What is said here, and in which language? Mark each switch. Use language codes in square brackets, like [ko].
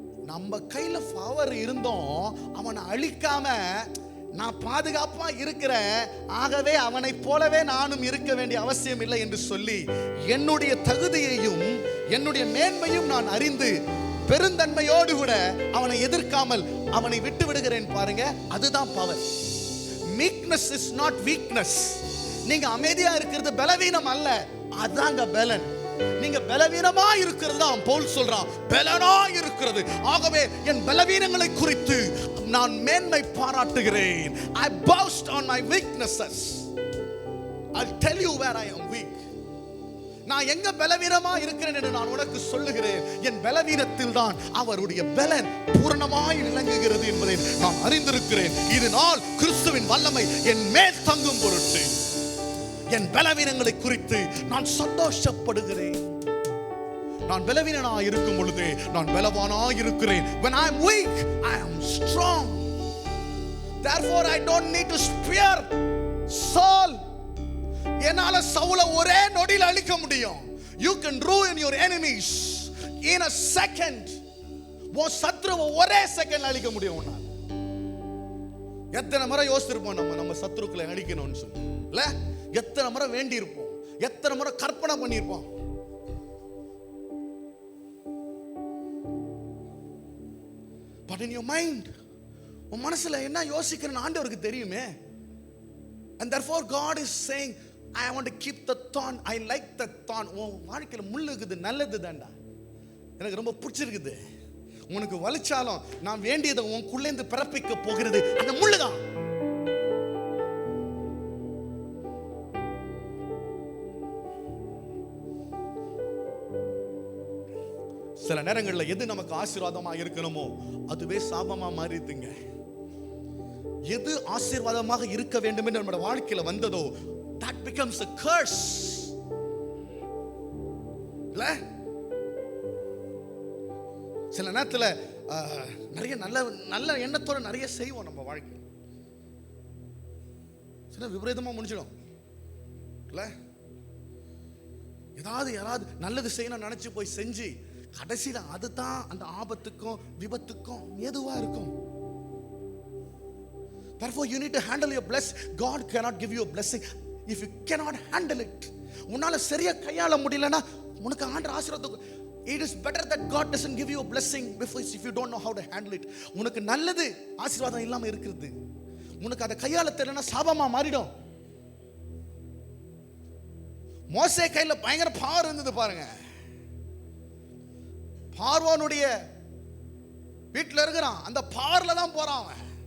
[ta] நம்ம கையில பவர் இருந்தோம், அவனை அழிக்காம நான் பாதுகாப்பா இருக்கிறேன், ஆகவே அவனை போலவே நானும் இருக்க வேண்டிய அவசியம் இல்லை என்று சொல்லி என்னுடைய தகுதியையும் என்னுடைய மேன்மையும் நான் அறிந்து பெருந்தன்மையோடு கூட அவனை எதிர்க்காமல் அவனை விட்டு விடுகிறேன் பாருங்க, அதுதான் power. [en] Meekness is not weakness. [ta] நீங்க அமைதியா இருக்கிறது பலவீனம் அல்ல, அதாங்க பலன். நீங்க பலவீனமா இருக்கிறது தான் பவுல் சொல்றான், பலனா இருக்கிறது. ஆகவே என் பலவீனங்களை குறித்து நான் மேன்மை பாராட்டுகிறேன். [en] I boast on my weaknesses. I'll tell you where I am weak. [ta] நான் எங்க பலவீனமா இருக்கிறேன் என்று நான் உனக்கு சொல்லுகிறேன். என் பலவீனத்தில் தான் அவருடைய பலன் பூரணமாய் விளங்குகிறது என்பதை நான் அறிந்திருக்கிறேன். இதனால் கிறிஸ்துவின் வல்லமை என் மேல் தங்கும் பொருட்டு என் பலவீனங்களை குறித்து நான் சந்தோஷப்படுகிறேன். நான் பலவீனனா இருக்கும் பொழுது நான் பலவானா இருக்கிறேன். [en] When I am weak, I am strong. Therefore I don't need to spare Saul. [ta] என்னால சவுலை ஒரே நொடியில் அழிக்க முடியும். [en] You can ruin your enemies in a second. [ta] உன் சத்ருவை ஒரே செகண்ட்ல அழிக்க முடியும் உன்னால. எத்தனை முறை யோசிச்சிருப்போம் நம்ம சத்ருக்களை அழிக்கணும்னு சொல்லி, இல்ல? எத்தனை முறை வேண்டி இருப்போம், எத்தனை முறை கற்பனை பண்ணியிருப்போம். [en] but in your mind, [ta] உன் மனசுல என்ன யோசிக்கிறேன்னு ஆண்டவருக்கு தெரியுமே. [en] And therefore God is saying, I want to keep the thorn. I like the thorn. [ta] உன் வாழ்க்கையில முள்ளு இருக்குது, நல்லது தான்டா, எனக்கு ரொம்ப பிடிச்சிருக்குது. உனக்கு வலிச்சாலும் நான் வேண்டியதை உனக்குள்ளேந்து பிறப்பிக்க போகிறது அந்த முள்ளுதான். சில நேரங்களில் எது நமக்கு ஆசீர்வாதமா இருக்கணுமோ அதுவே சாபமா மாறிடுங்க. எது ஆசீர்வாதமாக இருக்க வேண்டும் என்று நம்முடைய வாழ்க்கையில வந்ததோ [en] that becomes a curse. [ta] இல்ல சில நேரத்துல நிறைய நல்ல நல்ல எண்ணத்தோட நிறைய செய்வோம் நம்ம வாழ்க்கை, சில விபரீதமா முடிஞ்சிடும். இல்ல யாராவது நல்லது செய்யணும் நினைச்சு போய் செஞ்சு கடைசியில அதுதான் அந்த ஆபத்துக்கும் விபத்துக்கும் ஏதுவா இருக்கும். [en] Therefore you need to handle your blessing. God cannot give you a blessing if you cannot handle it. [ta] உன்னால சரியா கையாள முடியலனா உனக்கு ஆண்டவர் ஆசீர்வாதம். [en] It is better that God doesn't give you a blessing if you don't know how to handle it. [ta] உனக்கு நல்லது ஆசீர்வாதம் இல்லாம இருக்குது, உனக்கு அதை கையாள தெரியலனா சாபமா மாறிடும். மோசே கையில பயங்கர பவர் இருந்தது பாருங்க. பார்வோனுடைய வீட்டில் இருக்கிறான், அந்த பவர்ல தான் போறான் அவன்.